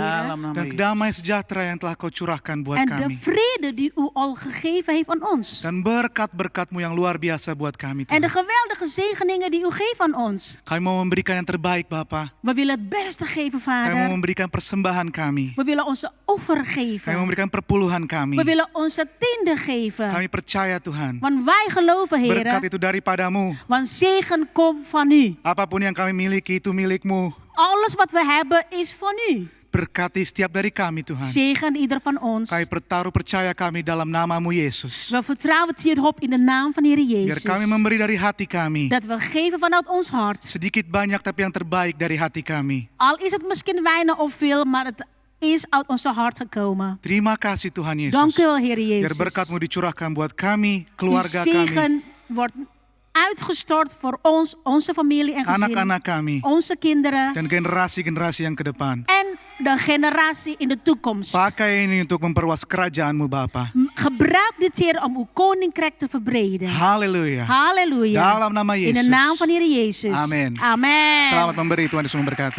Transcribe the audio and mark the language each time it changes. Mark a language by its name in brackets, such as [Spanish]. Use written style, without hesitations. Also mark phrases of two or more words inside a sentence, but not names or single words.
[Indonesian] Dalam nama Dan Yesus. damai sejahtera yang telah Kau curahkan buat [Dutch] En de [Indonesian] kami. [Dutch] vrede die u al gegeven heeft aan ons. [Indonesian] Dan berkat-berkat-Mu yang luar biasa buat kami [Dutch] En de [Indonesian] Tuhan. [Dutch] geweldige zegeningen die u geeft aan ons. [Indonesian] Kami mau memberikan yang terbaik Bapa. [Dutch] We willen het beste geven, [Indonesian] Kami mau [Dutch] Vader. [Indonesian] memberikan persembahan kami. [Dutch] We willen onze offer [Indonesian] Kami mau [Dutch] geven. [Indonesian] memberikan perpuluhan kami. [Dutch] We willen onze tiende geven. [Indonesian] Kami percaya Tuhan. [Dutch] Want wij geloven, [Indonesian] Berkat [Dutch] Heer. [Indonesian] itu daripadamu. [Dutch] Want zegen komt van u. [Indonesian] Apapun yang kami miliki itu milik-Mu. [Dutch] Alles wat we hebben is van u. [Indonesian] Berkati setiap dari kami Tuhan. [Dutch] Zegen ieder van ons. [Indonesian] Kami bertaruh percaya kami dalam nama-Mu Yesus. [Dutch] We vertrouwen het hierop in de naam van Heer [Indonesian] Biar [Dutch] Jezus. [Indonesian] kami memberi dari hati kami. [Dutch] Dat we geven vanuit ons hart. [Indonesian] Sedikit banyak tapi yang terbaik dari hati kami. [Dutch] Al is het misschien weinig of veel, maar het is uit onze hart gekomen. [Indonesian] Terima kasih Tuhan [Dutch] Dank [Indonesian] Yesus. [Dutch] u wel, Heer [Indonesian] Biar [Dutch] Jezus. [Indonesian] berkat-Mu dicurahkan buat kami, [Dutch] Uw [Indonesian] keluarga kami, [Dutch] zegen wordt uitgestort voor ons, onze familie en gezin, [Indonesian] anak-anak kami, [Dutch] onze kinderen [Indonesian] dan generasi-generasi yang ke depan. [Dutch] en de generatie in de toekomst. [Indonesian] Pakai ini untuk memperluas kerajaan-Mu Bapa. [Dutch] Gebruik dit, Heer, om uw koninkrijk te verbreden. [Indonesian] Haleluya. [Dutch] Halleluja. [Indonesian] Dalam nama [Dutch] In de [Indonesian] Yesus. [Dutch] naam van Heer Jezus. [Indonesian] Amen. [Dutch] Amen. [Indonesian] Selamat memberi, Tuhan Yesus memberkati.